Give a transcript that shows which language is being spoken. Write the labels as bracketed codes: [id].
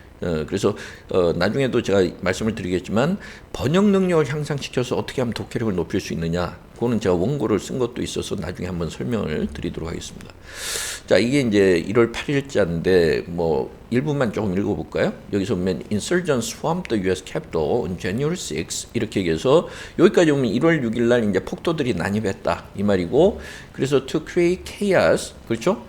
[ko] 그래서 나중에도 제가 말씀을 드리겠지만 번역 능력을 향상시켜서 어떻게 하면 독해력을 높일 수 있느냐, 그거는 제가 원고를 쓴 것도 있어서 나중에 한번 설명을 드리도록 하겠습니다. 자, 이게 이제 1월 8일자인데 뭐 일부만 조금 읽어볼까요? 여기서 보면 [en] Insurgents swamped the U.S. Capitol on January 6 [ko] 이렇게 얘기해서 여기까지 보면 1월 6일 날 이제 폭도들이 난입했다 이 말이고, 그래서 [en] to create chaos, [ko] 그렇죠?